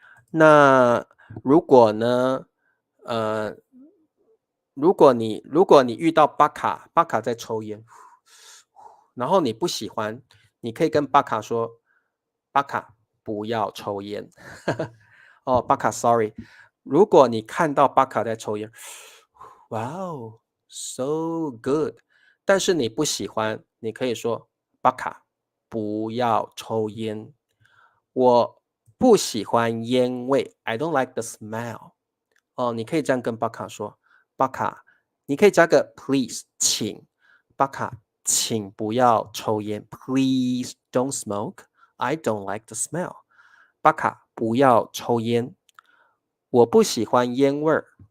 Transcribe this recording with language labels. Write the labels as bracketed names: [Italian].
[Chinese] 那如果呢，呃，如果你遇到巴卡在抽烟，然后你不喜欢，你可以跟巴卡说，巴卡不要抽烟。哦，巴卡，sorry。如果你看到巴卡在抽烟，哇哦， [English] so good。 [Chinese] 但是你不喜欢，你可以说巴卡不要抽烟。我不喜欢烟味， [English] I don't like the smell。 [Chinese] 哦，你可以这样跟巴卡说，巴卡，你可以加个 please，请，巴卡，请不要抽烟， [English] please don't smoke，I don't like the smell。 [Chinese] 巴卡不要抽烟，我不喜欢烟味儿。